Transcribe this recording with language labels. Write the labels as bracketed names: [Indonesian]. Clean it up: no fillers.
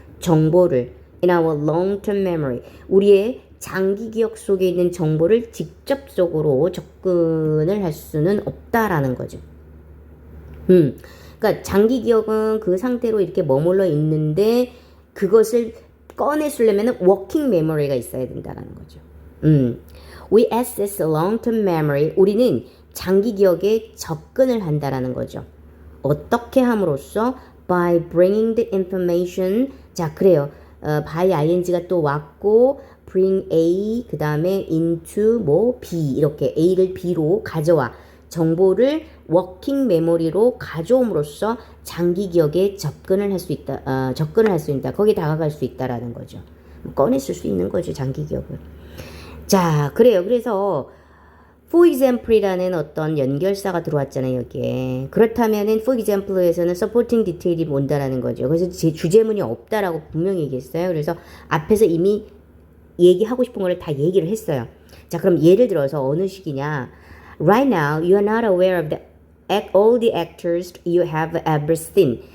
[Korean] 정보를 [English] in our long-term memory [Korean] 우리의 장기 기억 속에 있는 정보를 직접적으로 접근을 할 수는 없다라는 거죠. 그러니까 장기 기억은 그 상태로 이렇게 머물러 있는데 그것을 꺼내쓰려면 working memory가 있어야 된다는 거죠. [English] We access long-term memory. [Korean] 우리는 장기 기억에 접근을 한다라는 거죠. 어떻게 함으로써? [English] By bringing the information. [Korean] 자, 그래요. by ing가 또 왔고 bring A 그 다음에 into B 이렇게 A를 B로 가져와. 정보를 워킹 메모리로 가져옴으로써 장기 기억에 접근을 할 수 있다. 거기에 다가갈 수 있다라는 거죠. 꺼냈을 수 있는 거죠, 장기 기억을. 자, 그래요. 그래서 for example이라는 어떤 연결사가 들어왔잖아요, 여기에. 그렇다면은 for example에서는 supporting detail이 온다라는 거죠. 그래서 제 주제문이 없다라고 분명히 얘기했어요. 그래서 앞에서 이미 얘기하고 싶은 거를 다 얘기를 했어요. 자, 그럼 예를 들어서 어느 식이냐? [English] Right now, you are not aware of all the actors you have ever seen.